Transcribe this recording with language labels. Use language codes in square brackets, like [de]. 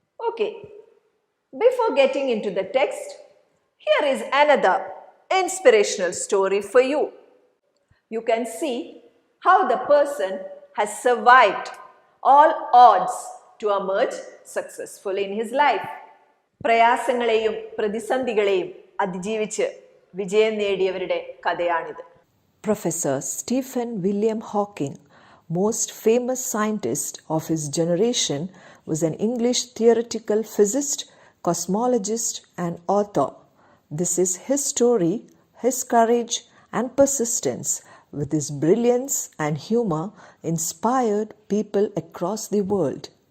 [en] Okay, before getting into the text, here is another inspirational story for you. You can see how the person has survived all odds to emerge successful in his life. [ml] പ്രയാസങ്ങളെയും പ്രതിസന്ധികളെയും അതിജീവിച്ച് വിജയം നേടിയവരുടെ കഥയാണിത്. [en] Professor Stephen William Hawking, most famous scientist of his generation, was an English theoretical physicist, cosmologist, and author. This is his story, his courage, and persistence, with his brilliance and humor, inspired people across the world.